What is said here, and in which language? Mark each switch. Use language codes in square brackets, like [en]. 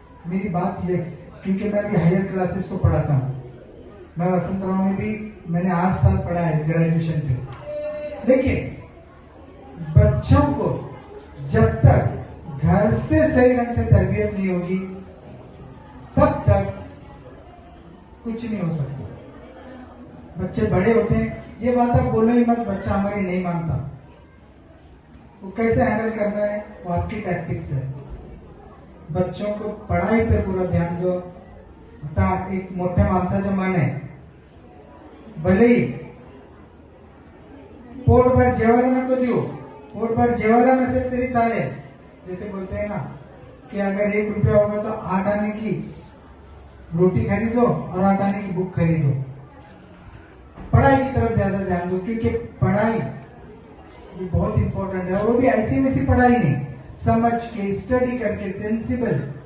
[hi] मेरी बात ये, क्योंकि मैं भी हायर क्लासेस को पढ़ाता हूँ, मैं वसंतराव में भी मैंने 8 साल पढ़ा है ग्रेजुएशन पे, लेकिन बच्चों को जब तक घर से सही ढंग से तरबियत नहीं होगी तब तक कुछ नहीं हो सकता। बच्चे बड़े होते हैं, ये बात आप बोलो ही मत, बच्चा हमारी नहीं मानता, वो कैसे हैंडल करना है वो आपकी टैक्टिक्स है। बच्चों को पढ़ाई पे पूरा ध्यान दो। [mr] आता एक मोठ्या माणसाचं मन आहे, भले ही पोटभर जेवायला नको देऊ, पोटभर जेवायला नसेल तरी चालेल। [hi] जैसे बोलते हैं ना कि अगर 1 रुपया होगा तो 8 आने की रोटी खरीदो और 8 आने की बुक खरीदो। पढ़ाई की तरफ ज्यादा ध्यान दो, क्योंकि पढ़ाई ये बहुत इंपॉर्टेंट है। और वो भी ऐसी वैसी पढ़ाई नहीं, समझ के, स्टडी करके, सेंसिबल।